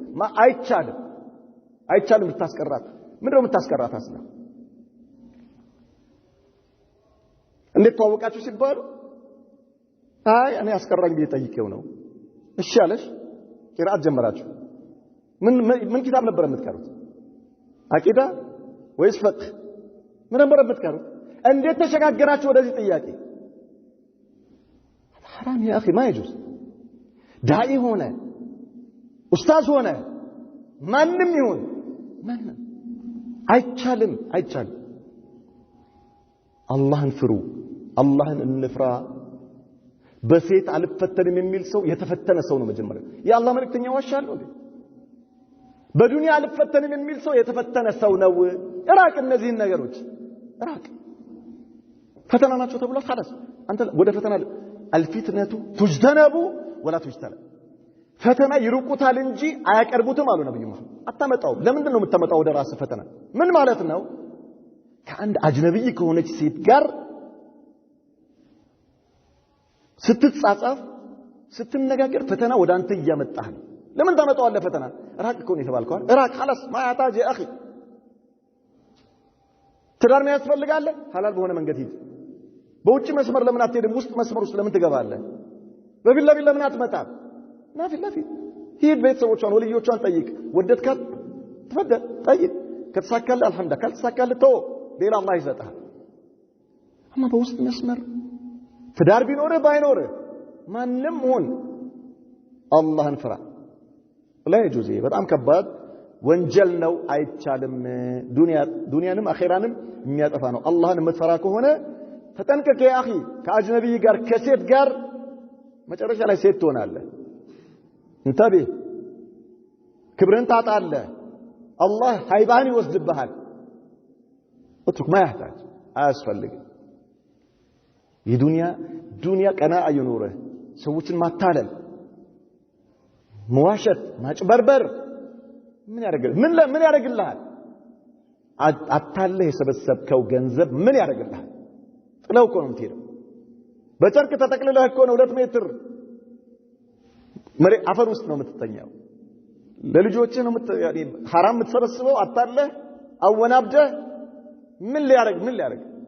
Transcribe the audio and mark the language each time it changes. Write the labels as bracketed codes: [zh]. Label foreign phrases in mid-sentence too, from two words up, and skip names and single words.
[am] አይቻልም ልታስቀራት ምንድነው የምታስቀራት አስላ እንዴት ተዋወቃችሁ ሲባሉ አይ እኔ አስቀራኝ ቢጠይቀው ነው እሺ አለሽ ቂራአት ጀመራችሁ ምን ኪታብ ነበር የምትቀሩት አቂዳ ወይስ ፍቅህ ምን ነበር የምትቀሩት እንዴት ተሸጋገራችሁ ወደዚህ ጥያቄ [ar] حرام يا اخي ما يجوز [am] داعي ሆነ ኡስታዝ ሆነ ማንንም ይሁን ማንንም አይቻልም አላህን ፍሩ አላህን እንፍራ በሴት አልፈተንም የሚል ሰው የተፈተነ ሰው ነው መጀመሪያ የአላህ መልእክተኛ ዋሻሉ እንዴ በዱንያ አልፈተንም የሚል ሰው የተፈተነ ሰው ነው እራቅ እነዚህን ነገሮች እራቅ ፈተና ናቸው ተብሎ خلاص አንተ ወደ ፈተና [ar] الفتنه تجتنب ولا تجتنب [am] ፈተና ይሩቁታል እንጂ አያቀርቡትም አሉ ነብዩ መሐመድ አታመጣው ለምንድን ነው የምታመጣው ወደ ራስ ፈተና ምን ማለት ነው ከአንድ አጅነብይ ከሆነች ሴት ጋር ስትጻጻፍ ስትነጋገር ፈተና ወደ አንተ እያመጣህ ነው ለምን ታመጣዋለህ ፈተና ራቅ እኮ ነው የተባልከው ራቅ [ar] خلاص ما يحتاج يا اخي [am] ትዳር ነው ያስፈልጋል ሐላል በሆነ መንገድ ሂድ በውጭ መስመር ለምን አትሄድም ውስጥ መስመር ውስጥ ለምን ትገባለህ በቢላ ቢላ ለምን አትመጣም ናፊ ሂድ ቤተሰቦቿን ወልዮቿን ጠይቅ ወደድካት ተፈደል ጠይቅ ከተሳካልህ አልሐምዱሊላህ ካልተሳካልህ ተው ሌላ አላህ ይሰጣል አማ በውስጥ መስመር ትዳር ቢኖርህ ባይኖርህ ማንንም ሆን አላህን ፍራ لا يجوز በጣም ከባድ ወንጀል ነው አይቻልም ዱንያንም አኺራንም የሚያጠፋ ነው አላህን የምትፈራ ከሆነ ተጠንቀቅ [ar] يا اخي [am] ከአጅነቢ ጋር ከሴት ጋር መጨረሻ ላይ ሴት ትሆናለህ እንተብህ ክብርን ታጣለህ አላህ ሃይባህን ይወስድብሃል [ar] اترك ما يحتاج [am] አያስፈልግ የዱንያ ቀና አይኑርህ ሰዎችን ማታለል መዋሸት ማጭበርበር ምን ያደርግልሃል አታለህ የሰበሰብከው ገንዘብ ምን ያደርግልሃል ጥለው እኮ ነው የምትሄደው በጨርቅ ተጠቅልለህ እኮ ነው 2 ሜትር መሬት አፈር ውስጥ ነው የምትተኛው ለልጆችህ ነው ሐራም የምትሰበስበው አታለህ አወናብደህ ምን ሊያደርግ